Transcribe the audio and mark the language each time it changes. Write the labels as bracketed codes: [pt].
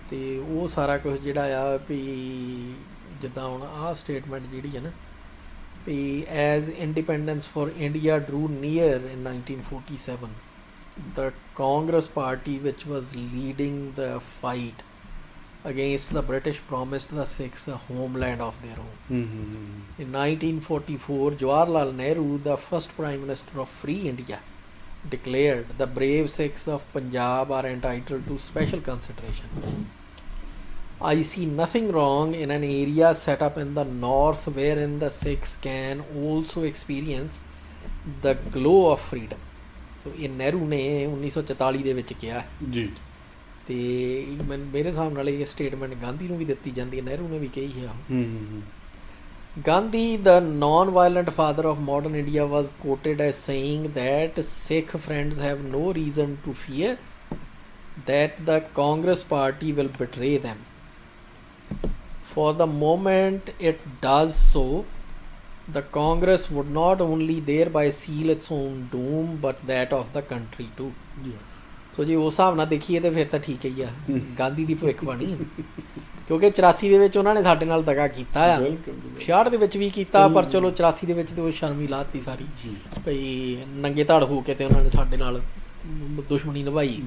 [pa] ਤੇ ਉਹ ਸਾਰਾ ਕੁਝ ਜਿਹੜਾ ਆ ਵੀ ਜਿੱਦਾਂ ਹੁਣ ਆਹ ਸਟੇਟਮੈਂਟ ਜਿਹੜੀ ਹੈ ਨਾ ਵੀ [en] As independence for India drew near in 1947 the Congress party which was leading the fight against the British promised the Sikhs a homeland of their own. In 1944, Jawaharlal Nehru, the first Prime Minister of Free India, declared the brave Sikhs of Punjab are entitled to special consideration. I see nothing wrong in an area set up in the north wherein the Sikhs can also experience the glow of freedom. [pa] ਸੋ ਇਹ ਨਹਿਰੂ ਨੇ 1944 ਦੇ ਵਿੱਚ ਕਿਹਾ ਜੀ ਤੇ ਮੇਰੇ ਹਿਸਾਬ ਨਾਲ ਇਹ ਸਟੇਟਮੈਂਟ ਗਾਂਧੀ ਨੂੰ ਵੀ ਦਿੱਤੀ ਜਾਂਦੀ ਹੈ, ਨਹਿਰੂ ਨੇ ਵੀ ਕਹੀ ਹੈ। [en] Gandhi the non-violent father of modern India was quoted as saying that Sikh friends have no reason to fear that the Congress party will betray them. For the moment it does so, the Congress would not only thereby seal its own doom but that of the country too. [pa] ਸੋ ਜੇ ਉਸ ਹਿਸਾਬ ਨਾਲ ਦੇਖੀਏ ਤਾਂ ਫਿਰ ਤਾਂ ਠੀਕ ਹੀ ਆ ਗਾਂਧੀ ਦੀ ਭਵਿੱਖਬਾਣੀ ਕਿਉਂਕਿ 84 ਦੇ ਵਿੱਚ ਉਹਨਾਂ ਨੇ ਸਾਡੇ ਨਾਲ ਦਗਾ ਕੀਤਾ ਆ 66 ਦੇ ਵਿੱਚ ਵੀ ਕੀਤਾ ਪਰ ਚਲੋ 84 ਦੇ ਵਿੱਚ ਤੇ ਉਹ ਸ਼ਰਮ ਹੀ ਲਾਤੀ ਸਾਰੀ ਭਈ ਨੰਗੇ ਧੜ ਹੋ ਕੇ ਤੇ ਉਹਨਾਂ ਨੇ ਸਾਡੇ ਨਾਲ ਦੁਸ਼ਮਣੀ ਨਿਭਾਈ।